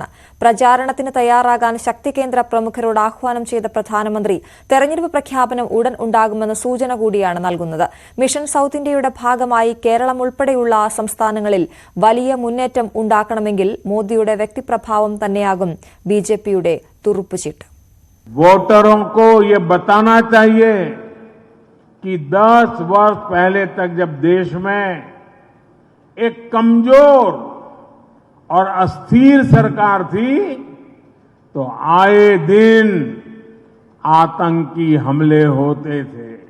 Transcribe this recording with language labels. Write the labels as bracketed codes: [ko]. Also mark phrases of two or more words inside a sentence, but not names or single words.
[ml] പ്രചാരണത്തിന് തയ്യാറാകാൻ ശക്തികേന്ദ്ര പ്രമുഖരോട് ആഹ്വാനം ചെയ്ത പ്രധാനമന്ത്രി തെരഞ്ഞെടുപ്പ് പ്രഖ്യാപനം ഉടൻ ഉണ്ടാകുമെന്ന സൂചന കൂടിയാണ് നൽകുന്നത്. മിഷൻ സൌത്ത് ഇന്ത്യയുടെ ഭാഗമായി കേരളം ഉൾപ്പെടെയുള്ള സംസ്ഥാനങ്ങളിൽ വലിയ മുന്നേറ്റം ഉണ്ടാക്കണമെങ്കിൽ മോദിയുടെ വ്യക്തിപ്രഭാവം തന്നെയാകും ബിജെപിയുടെ തുറുപ്പുചീട്ട്. [hi] वोटरों को ये बताना चाहिए कि 10 वर्ष पहले तक जब देश में एक कमजोर और अस्थिर सरकार थी तो आए दिन आतंकी हमले होते थे।